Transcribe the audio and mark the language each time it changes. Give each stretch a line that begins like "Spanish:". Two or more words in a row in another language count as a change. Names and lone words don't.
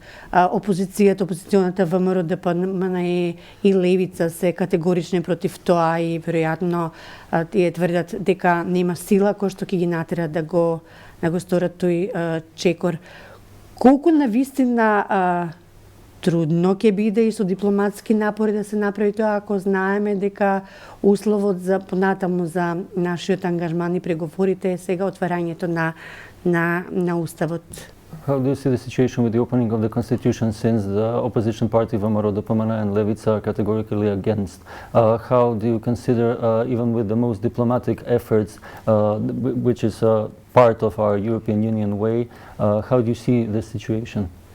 Macedonian: Опозиционата ВМРО, ДПМНЕ и Левица се категорични против тоа и веројатно тие тврдат дека нема сила која што ќе ги натера да го сторат тој чекор. Колку навистина трудно ќе биде и со дипломатски напори да се направи тоа, ако знаеме дека условот за понатаму за нашиот ангажман и преговорите е сега отварањето на уставот.
English: How do you see the situation with the opening of the constitution, since the opposition party ВМРО, ДПМН and Levica are categorically against? How do you consider, even with the most diplomatic efforts, which is part of our European Union way, how do you see this situation?